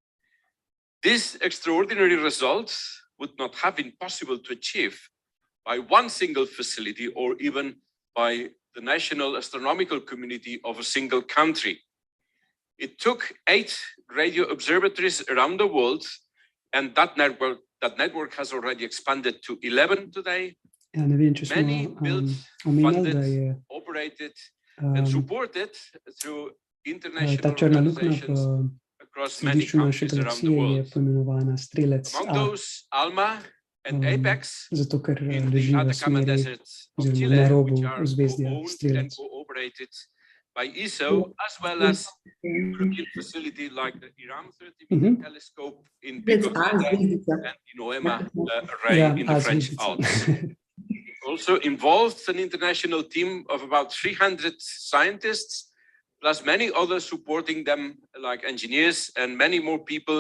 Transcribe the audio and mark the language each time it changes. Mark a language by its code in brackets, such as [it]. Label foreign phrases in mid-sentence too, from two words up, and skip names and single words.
[en] This extraordinary result would not have been possible to achieve by one single facility or even by the national astronomical community of a single country. It took 8 radio observatories around the world, and that network has already expanded to 11 today. [sl] Ja, ne vem, če [en] Many [sl] smo [en] built, [sl] omenjali, da je [en] funded, operated, and supported through [sl] ta [en] international [sl] črna luknja [en] organizations [sl] v [en] across many [sl] središču naše [en] countries around the [sl] galaksije je [en] world. [sl] poimenovana Strelec [en] Among [sl] A, [en] those, ALMA and APEX [sl] zato ker [en] in the [sl] leži v [en] Atacama [sl] smeri [en] Desert of [sl] oziroma [en] Chile, [sl] na robu [en] which are [sl] ozvezdja [en] co-owned and [sl] Strelec. [en] cooperated by ESO, as well as European facility like the IRAM 30-meter telescope in That's Pico us, Grande [sl] Zvezdica. [en] and in Noema array [sl] Ja, [en] in the French [sl] zvezdica. [en] Alps. It also involved an international team of about 300 scientists, plus many others supporting them, like engineers and many more people.